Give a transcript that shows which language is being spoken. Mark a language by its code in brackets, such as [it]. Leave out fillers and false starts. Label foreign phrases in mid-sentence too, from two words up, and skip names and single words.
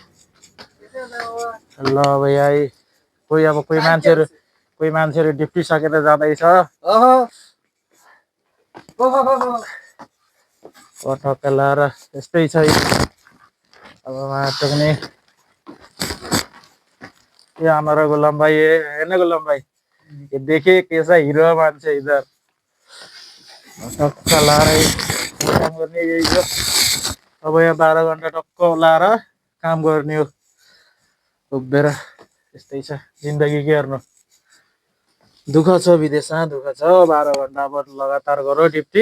[ne] ल अब यहाँ कोही मान्छेहरू ड्युटी सकेर जाँदैछ। टक्क लाएर यस्तै छ। अब माटो पनि [hi] ये हमारा गुलाम भाई है ना, गुलाम भाई ये देखिए कैसा हीरो है मानसे इधर। [ne] टक्क लाएर काम गर्ने यही हो। अब यहाँ 12 घन्टा टक्क लाएर काम गर्ने हो उभिएर। यस्तै छ जिन्दगी, के गर्नु। दुःख छ विदेशमा, दुःख छ 12 घन्टा अब लगातार गरो ड्युटी।